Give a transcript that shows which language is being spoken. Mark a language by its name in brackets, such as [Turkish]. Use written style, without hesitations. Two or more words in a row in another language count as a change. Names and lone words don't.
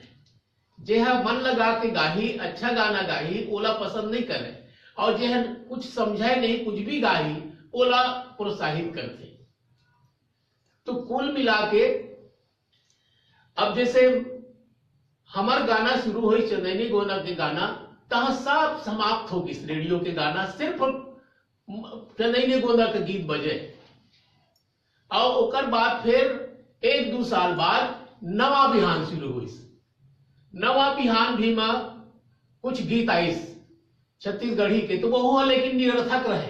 [Chhattisgarhi] जेहा मन लगा के गाही, अच्छा गाना गाही, ओला पसंद नहीं करे, और जेहा कुछ समझाए नहीं, कुछ भी गाही ओला प्रोत्साहित करते। तो कुल मिला के अब जैसे हमार गाना शुरू हुई चंदेनी गोंदा के गाना, तह सब समाप्त होगी रेडियो के गाना, सिर्फ चंदेनी गोंदा के गीत बजे। और ओकर बाद फिर 1-2 साल बाद नवा बिहान शुरू हुई। नवा बिहान भी में कुछ गीत आइस छत्तीसगढ़ी के, तो वो लेकिन निरर्थक रहे।